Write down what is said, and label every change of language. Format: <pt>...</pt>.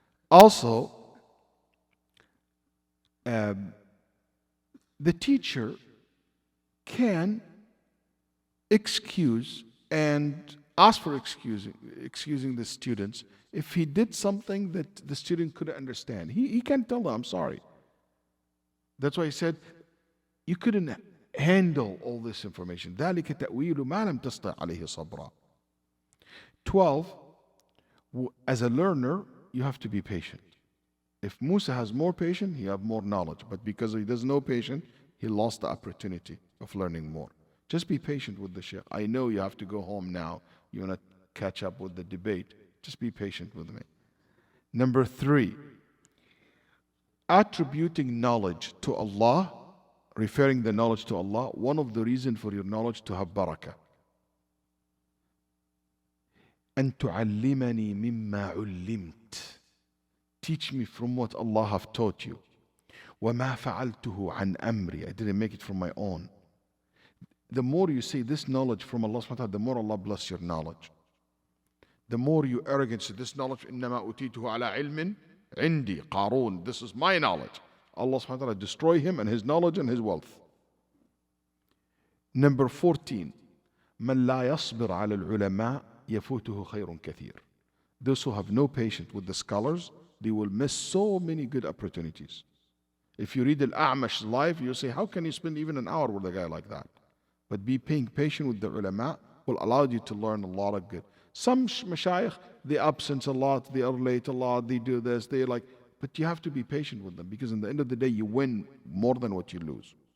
<en>Also, the teacher can excuse and ask for excusing the students if he did something that the student couldn't understand. He can tell them, I'm sorry. That's why he said, you couldn't handle all this information.</en> <ar>ذلك تأويل ما لم تستطع عليه صبرا.</ar> <en>12, as a learner, you have to be patient. If Musa has more patience, he have more knowledge. But because he doesn't know patience, he lost the opportunity of learning more. Just be patient with the Shaykh. I know you have to go home now. You want to catch up with the debate. Just be patient with me. Number 3, attributing knowledge to Allah, referring the knowledge to Allah, one of the reasons for your knowledge to have barakah.</en> <ar>أن تعلمني مما علمت.</ar> <en>Teach me from what Allah have taught you.</en> <ar>وما فعلته عن أمري.</ar> <en>I didn't make it from my own. The more you say this knowledge from Allah subhanahu wa ta'ala, the more Allah bless your knowledge. The more you arrogant say this knowledge, إنما أوتيته على علم عندي قارون. This is my knowledge. Allah subhanahu wa ta'ala destroy him and his knowledge and his wealth.</en> <ar>Number 14, من لا يصبر على العلماء يفوته خير كثير.</ar> <en>Those who have no patience with the scholars, they will miss so many good opportunities. If you read Al-A'mash's life, you'll say, how can you spend even an hour with a guy like that? But be paying patient with the ulama will allow you to learn a lot of good. Some mashayikh, they absent a lot, they are late a lot, they do this, they like, but you have to be patient with them because in the end of the day, you win more than what you lose.</en>